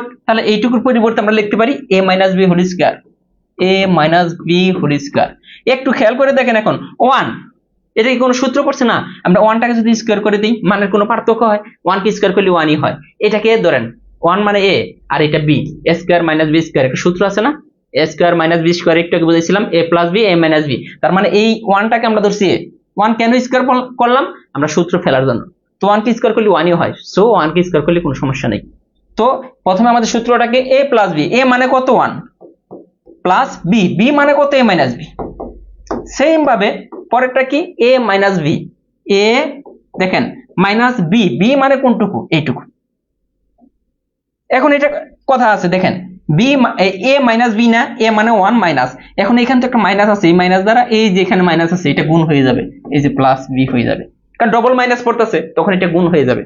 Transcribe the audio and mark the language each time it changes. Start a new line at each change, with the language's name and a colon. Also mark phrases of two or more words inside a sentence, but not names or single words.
Bangla: তাহলে এইটুকুর পরিবর্তে আমরা লিখতে পারি a - b
English: whole square,
Bangla: a - b
English: whole square.
Bangla: একটু খেয়াল করে দেখেন, এখন 1, এটা কি কোনো সূত্র পড়ছে না, আমরা 1টাকে যদি স্কয়ার করে দিই মানের কোনো পার্থক্য হয়, 1 কে স্কয়ার করলে 1ই হয়, এটাকে ধরেন 1 মানে a আর এটা b, a স্কয়ার - b স্কয়ার, একটা সূত্র আছে না, a স্কয়ার - b স্কয়ার, একটু আগে বলেছিলাম a + b a - b, তার মানে এই 1টাকে আমরা ধরছি a, 1 কেন স্কয়ার করলাম, আমরা সূত্র ফেলার জন্য, তো 1 কে স্কয়ার করলে 1ই হয়, সো 1 কে স্কয়ার করলে কোনো সমস্যা নেই। তো প্রথমে আমাদের সূত্রটাকে a + b, a মানে কত 1 প্লাস b, b মানে কত a - b, সেম ভাবে পরেরটা কি a - b, a দেখেন -b, b মানে কোনটুকু, এইটুকু। এখন এটা কথা আছে দেখেন, b a - b না, a মানে 1 মাইনাস, এখন এখানে তো একটা মাইনাস আছে, এই মাইনাস দ্বারা এই যে এখানে মাইনাস আছে এটা গুণ হয়ে যাবে, এই যে +b হয়ে যাবে, কারণ
English: double minus
Bangla: পড়তেছে তখন এটা গুণ হয়ে যাবে।